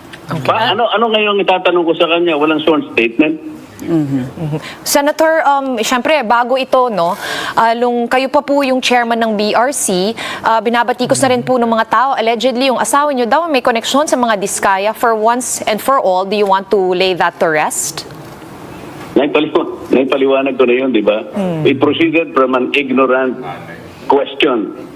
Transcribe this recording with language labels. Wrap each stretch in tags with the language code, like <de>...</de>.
<tl>Ano ngayong itatanong ko sa kanya? Walang sworn statement? Senator, syempre, bago ito, kayo pa po yung chairman ng BRC, binabatikos na rin po ng mga tao. Allegedly, yung asawa nyo daw may koneksyon sa mga Discaya.</tl> <en>For once and for all, do you want to lay that to rest?</en> <tl>Naipaliwanag ko na yun, di ba?</tl> <en>We proceeded from an ignorant question.</en>